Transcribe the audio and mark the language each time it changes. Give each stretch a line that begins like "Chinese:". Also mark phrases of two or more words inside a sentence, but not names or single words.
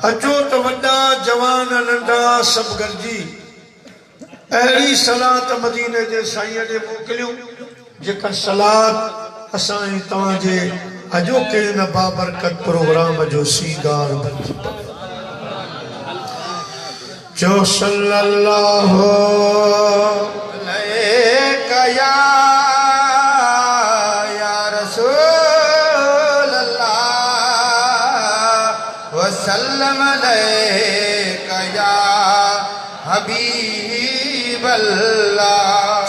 Sindhi: अचो त वॾा जवान नंढा सभु गॾिजी अहिड़ी सलात मदीने जे साईं ॾे मोकिलियूं जेका सलात असां ऐं तव्हांजे अॼोके हिन बाबरकत प्रोग्राम जो सींगार बणिजी पवे।
Arabic: जो صلى الله عليه يا رسول الله وسلم عليك يا حبيب الله.